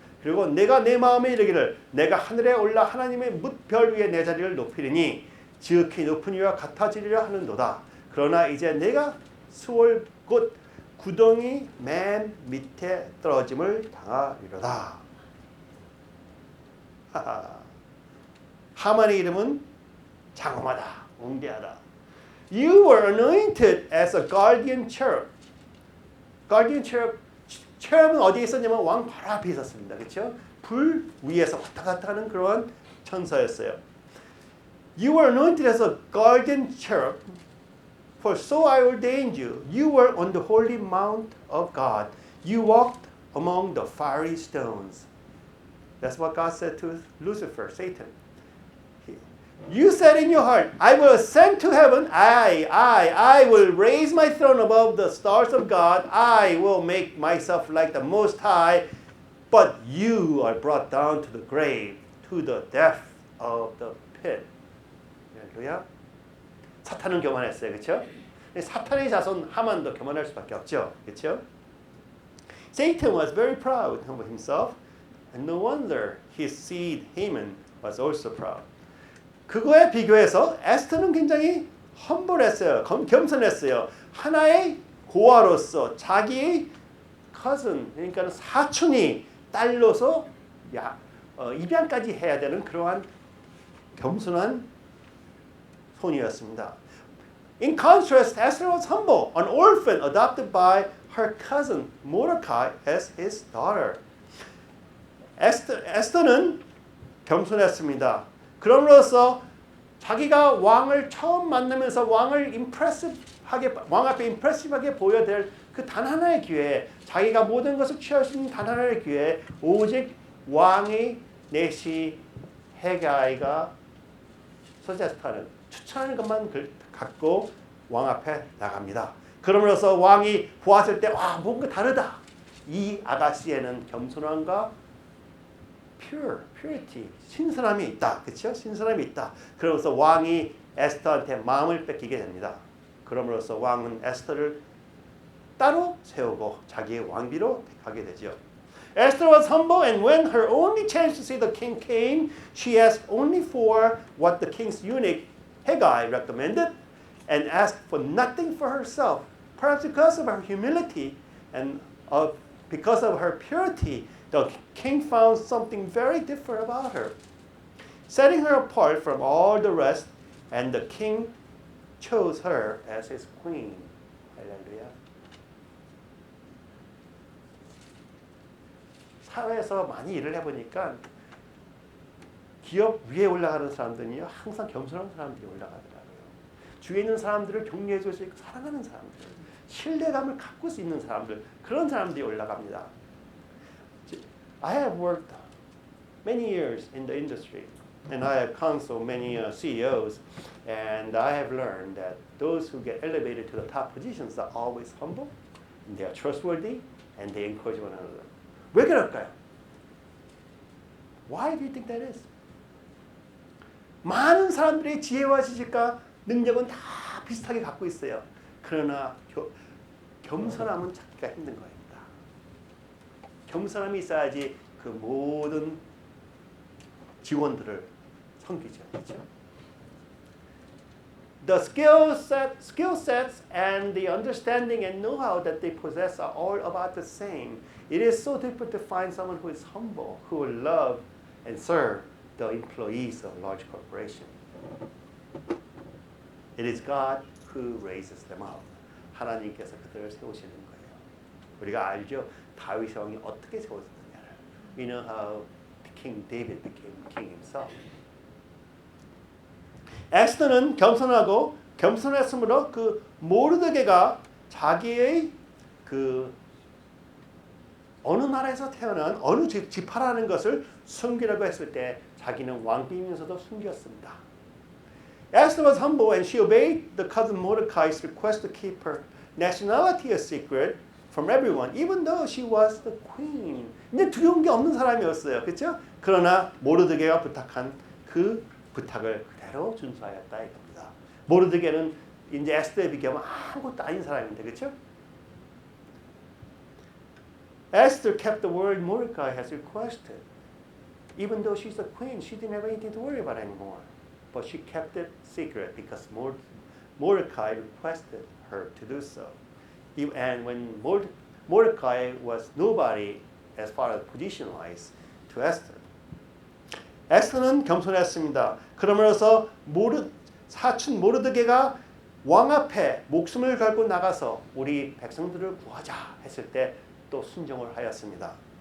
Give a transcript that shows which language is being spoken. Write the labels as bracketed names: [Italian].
[Korean] 그리고 내가 내 마음에 이르기를 내가 하늘에 올라 하나님의 뭇별 위에 내 자리를 높이리니 지극히 높은 이와 같아지리라 하는도다. 그러나 이제 내가 수월 곧 구덩이 맨 밑에 떨어짐을 당하리로다. 하만의 이름은 장엄하다, 웅대하다. [English] You were anointed as a guardian cherub. [Korean] Guardian cherub, cherub은 어디에 있었냐면 왕 바로 앞에 있었습니다. 그렇죠? 불 위에서 왔다 갔다 하는 그런 천사였어요. [English] You were anointed as a guardian cherub. For so I ordained you. You were on the holy mount of God. You walked among the fiery stones. That's what God said to Lucifer, Satan. You said in your heart, I will ascend to heaven. I will raise my throne above the stars of God. I will make myself like the Most High. But you are brought down to the grave, to the depth of the pit. [Korean] 할렐루야. 사탄은 교만했어요. 그렇죠? 사탄의 자손 하만도 교만할 수밖에 없죠. 그렇죠? [English] Satan was very proud of himself. And no wonder his seed Haman was also proud. [Korean] 그거에 비교해서 에스더는 굉장히 험블했어요. 겸손했어요. 하나의 고아로서 자기의 cousin, 그러니까 사촌이 딸로서 입양까지 해야 되는 그러한 겸손한 소녀였습니다. [English] In contrast, Esther was humble, an orphan adopted by her cousin Mordecai as his daughter. [Korean] 에스더는 겸손했습니다. 그럼으로써 자기가 왕을 처음 만나면서 왕을 왕 앞에 임프레시브하게 보여야 될 그 단 하나의 기회에 자기가 모든 것을 취할 수 있는 단 하나의 기회에 오직 왕의 내시 헤가이가 서제스타는 추천하는 것만 갖고 왕 앞에 나갑니다. 그러면서 왕이 보았을 때 와 뭔가 다르다. 이 아가씨에는 겸손함과 purity, 신선함이 있다. 그렇죠? 신선함이 있다. 그러면서 왕이 에스더한테 마음을 뺏기게 됩니다. 그럼으로써 왕은 에스더를 따로 세우고 자기의 왕비로 택하게 되죠. [English] Esther was humble, and when her only chance to see the king came, she asked only for what the king's eunuch Haggai recommended, and asked for nothing for herself. Perhaps because of her humility and because of her purity, the king found something very different about her, setting her apart from all the rest, and the king chose her as his queen. [Korean] 할렐루야. 사회에서 많이 일을 해보니까 기업 위에 올라가는 사람들은요 항상 겸손한 사람들이 올라가더라고요. 주위에 있는 사람들을 격려해 줄 수 있고 사랑하는 사람들, 신뢰감을 갖고 수 있는 사람들, 그런 사람들이 올라갑니다. [English] I have worked many years in the industry, and I have counseled many CEOs, and I have learned that those who get elevated to the top positions are always humble, and they are trustworthy, and they encourage one another. [Korean] 왜 그럴까요? [English] Why do you think that is? [Korean] 많은 사람들의 지혜와 지식과 능력은 다 비슷하게 갖고 있어요. 그러나 겸손함은 찾기가 힘든 겁니다. 겸손함이 있어야지 그 모든 직원들을 섬기죠. 그렇죠? [English] The skill sets and the understanding and know-how that they possess are all about the same. It is so difficult to find someone who is humble, who will love and serve the employees of large corporation. It is God who raises them up. [Korean] 하나님께서 그들을 세우시는 거예요. 우리가 알죠? 다윗 왕이 어떻게 세웠느냐를. [English] We know how King David became king himself. [Korean] 에스더는 겸손하고 겸손했으므로 그 모르드게가 자기의 그 어느 나라에서 태어난 어느 지파라는 것을 숨기려고 했을 때 자기는 왕비이면서도 숨겼습니다. [English] Esther was humble and she obeyed the cousin Mordecai's request to keep her nationality a secret from everyone, even though she was the queen. [Korean] 근데 두려운 게 없는 사람이었어요. 그렇죠? 그러나 모르드게가 부탁한 그 부탁을 그대로 준수하였다 이겁니다. 모르드게는 이제 에스더에 비교하면 아무것도 아닌 사람인데, 그렇죠? [English] Esther kept the word Mordecai has requested. Even though she's a queen, she didn't have anything to worry about anymore. But she kept it secret because Mordecai requested her to do so. And when Mordecai was nobody as far as position-wise to Esther. [Korean] 에스더는 겸손했습니다. 그러므로서 사촌 모르드게가 왕 앞에 목숨을 걸고 나가서 우리 백성들을 구하자 했을 때 또 순종을 하였습니다.